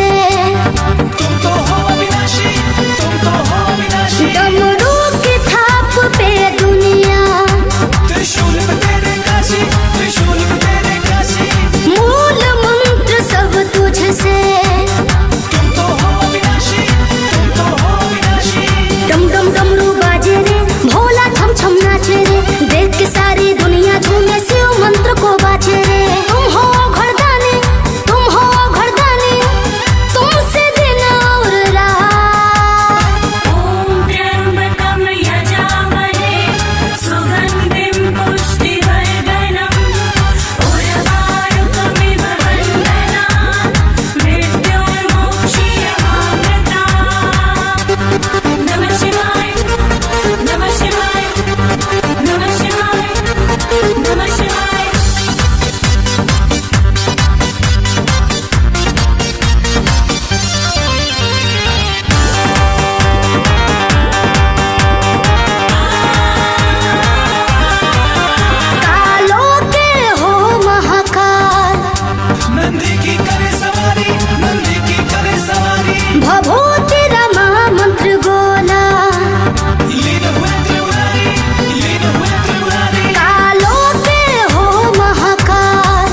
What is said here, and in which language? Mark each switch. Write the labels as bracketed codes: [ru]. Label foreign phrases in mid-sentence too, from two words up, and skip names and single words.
[hi] तुम तो हो अविनाशी, तुम तो हो अविनाशी। डमरू की थाप पे दुनिया, त्रिशूल पे तेरे काशी, त्रिशूल पे तेरे काशी। मूल मंत्र सब तुझसे, तुम तो हो अविनाशी, तुम तो हो अविनाशी। डम डम डमरू बाजे रे, भोला छम छम नाचे रे, देख के सारी दुनिया झूमे शिव मंत्र को बाजे रे। तुम हो घरदानी, तुम हो घरदानी, तुमसे दिन और रात। [sa] ॐ त्र्यम्बकं यजामहे सुगन्धिं पुष्टिवर्धनम् उर्वारुकमिव बन्धनान् मृत्योर्मोक्षीयमामृतात्। नमः शिवाय, नमः शिवाय, नमः शिवाय, नमः शिवाय। [hi] कालों के हो महाकाल, नंदी की करे सवारी, नंदी की करे सवारी। भभूति रमा मंत्र गोला, लीन हुए त्रिपुरारी, लीन हुए त्रिपुरारी। कालों के हो महाकाल,